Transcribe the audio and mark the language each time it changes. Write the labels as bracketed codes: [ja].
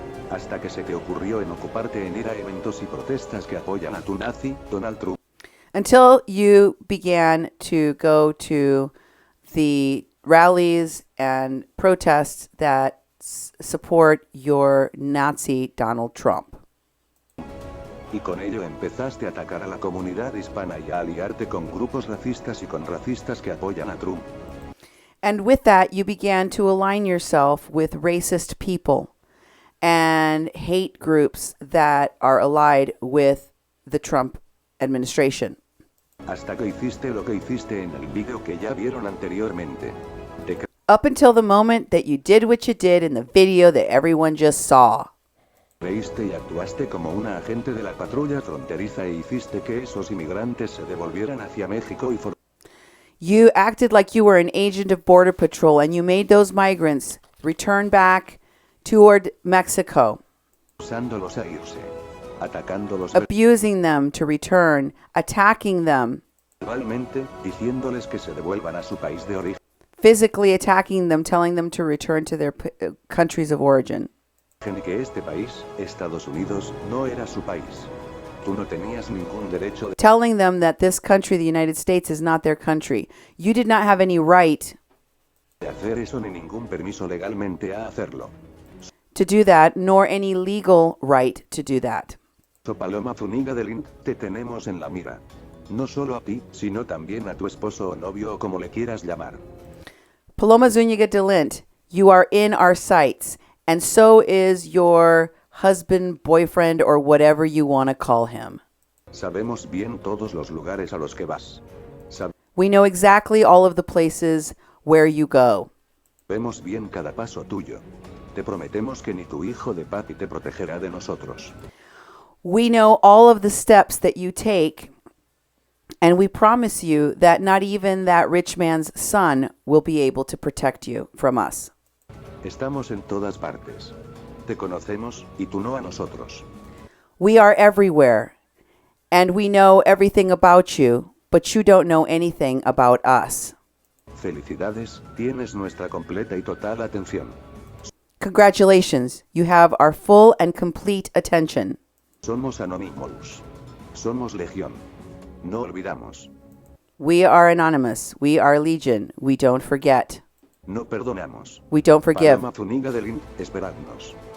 [es] Hasta que se te ocurrió en ocuparte en ir a eventos y protestas que apoyan a tu nazi, Donald Trump. [en] Until you began to go to the rallies and protests that support your Nazi Donald Trump. [es] Y con ello empezaste a atacar a la comunidad hispana y a aliarte con grupos racistas y con racistas que apoyan a Trump. [en] And with that, you began to align yourself with racist people and hate groups that are allied with the Trump administration. [es] Hasta que hiciste lo que hiciste en el vídeo que ya vieron anteriormente. [en] Up until the moment that you did what you did in the video that everyone just saw. [es] Creíste y actuaste como una agente de la patrulla fronteriza e hiciste que esos inmigrantes se devolvieran hacia México y [en] You acted like you were an agent of Border Patrol and you made those migrants return back toward Mexico. [es] forzándolos a irse, atacándolos [en] Abusing them to return, attacking them, [es] verbalmente, diciéndoles que se devuelvan a su país de origen. [en] physically attacking them, telling them to return to their countries of origin. [es] Que este país, Estados Unidos, no era su país. Tú no tenías ningún derecho de [en] Telling them that this country, the United States, is not their country. You did not have any right [es] hacer eso ni ningún permiso legalmente a hacerlo. [en] to do that, nor any legal right to do that. [es] So Paloma Zúñiga de Lint, te tenemos en la mira. No solo a ti, sino también a tu esposo o novio o como le quieras llamar. [en] Paloma Zúñiga de Lint, you are in our sights, and so is your husband, boyfriend, or whatever you want to call him. [es] Sabemos bien todos los lugares a los que vas. [en] We know exactly all of the places where you go. [es] Sabemos bien cada paso tuyo. Te prometemos que ni tu hijo de papi te protegerá de nosotros. [en] We know all of the steps that you take, and we promise you that not even that rich man's son will be able to protect you from us. [es] Estamos en todas partes. Te conocemos, y tú no a nosotros. [en] We are everywhere, and we know everything about you, but you don't know anything about us. [es] Felicidades, tienes nuestra completa y total atención. [en] Congratulations, you have our full and complete attention. [es] Somos anónimos. Somos legión. No olvidamos. [en] We are anonymous. We are legion. We don't forget. [es] No perdonamos. [en] We don't forgive. [es] Paloma Zúñiga de Lint, esperadnos.